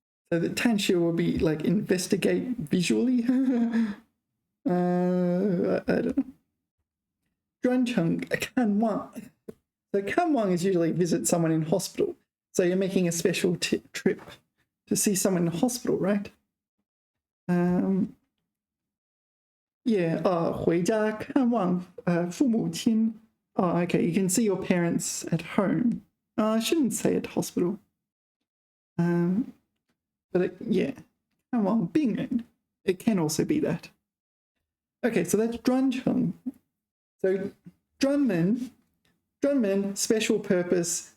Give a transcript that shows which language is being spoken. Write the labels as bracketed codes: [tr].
[en] So the 探视 will be like investigate visually. I don't know. 专程看望. So 看望 is usually visit someone in hospital. So you're making a special trip to see someone in hospital, right? [zh] Yeah, 回家看望父母亲. [en] Oh, okay, you can see your parents at home. I shouldn't say at hospital. [zh] But yeah, 看望病人. [en] It can also be that. Okay, so that's 专程. So 专门, special purpose.